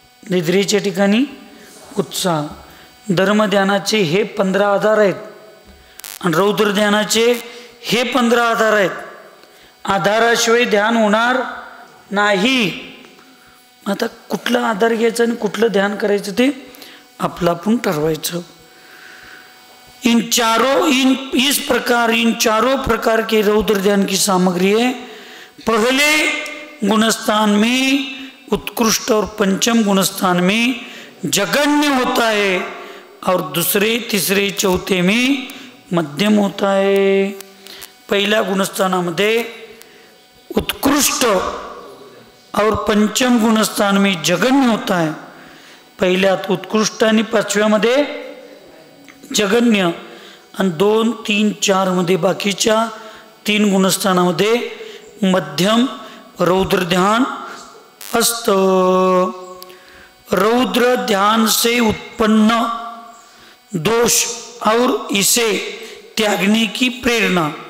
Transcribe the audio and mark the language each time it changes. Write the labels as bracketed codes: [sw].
[mr] निद्रेच्या ठिकाणी उत्साह. धर्मध्यानाचे हे 15 आधार आहेत आणि रौद्र ध्यानाचे हे 15 आधार आहेत. आधाराशिवाय ध्यान होणार नाही. आता कुठला आधार घ्यायचा आणि कुठलं ध्यान करायचं ते आपलं आपण ठरवायचं. [hi] इस चारों प्रकार के रौद्र ध्यान की सामग्री है. पहले गुणस्थान में उत्कृष्ट और पंचम गुणस्थान में जगन्य होता है और दूसरे तीसरे चौथे में मध्यम होता है. [mr] पहिल्या गुणस्थानामध्ये [hi] उत्कृष्ट और पंचम गुणस्थान में जगन्य होता है. [mr] पहिल्यात उत्कृष्ट आणि 5व्यामध्ये जगन्य आणि 2, 3, 4 मध्ये बाकीच्या 3 गुणस्थानामध्ये मध्यम रौद्र ध्यान असतं. [hi] रौद्र ध्यान से उत्पन्न दोष और इसे त्यागने की प्रेरणा.